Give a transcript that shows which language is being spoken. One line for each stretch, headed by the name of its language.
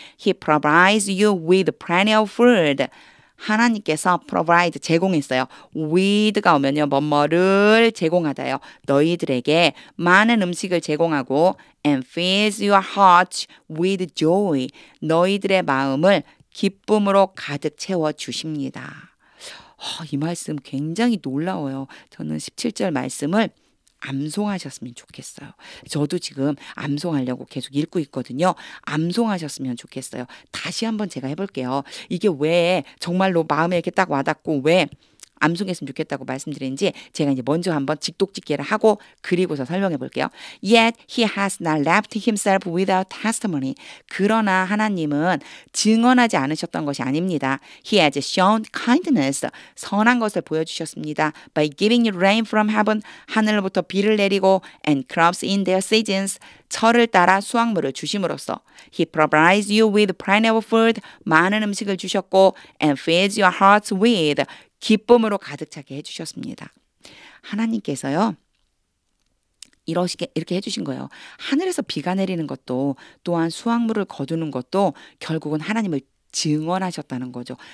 English: He provides you with plenty of food.
Korean: 하나님께서 provide 제공했어요. with가 오면요. 뭐뭐를 제공하다요. 너희들에게 많은 음식을 제공하고
English: and fills your heart with joy.
Korean: 너희들의 마음을 기쁨으로 가득 채워주십니다. 이 말씀 굉장히 놀라워요. 저는 17절 말씀을 암송하셨으면 좋겠어요. 저도 지금 암송하려고 계속 읽고 있거든요. 암송하셨으면 좋겠어요. 다시 한번 제가 해볼게요. 이게 왜 정말로 마음에 이렇게 딱 와닿고 왜 암송했으면 좋겠다고 말씀드리는지 제가 이제 먼저 한번 직독직계를 하고 그리고서 설명해 볼게요.
English: Yet he has not left himself without testimony.
Korean: 그러나 하나님은 증언하지 않으셨던 것이 아닙니다.
English: He has shown kindness.
Korean: 선한 것을 보여주셨습니다.
English: By giving you rain from heaven.
Korean: 하늘로부터 비를 내리고
English: and crops in their seasons.
Korean: 철을 따라 수확물을 주심으로써
English: He provides you with plenty of food.
Korean: 많은 음식을 주셨고
English: and fills your hearts with
Korean: 기쁨으로 가득 차게 해주셨습니다. 하나님께서요. 이렇게 해주신 거예요. 하늘에서 비가 내리는 것도 또한 수확물을 거두는 것도 결국은 하나님을 증언하셨다는 거죠.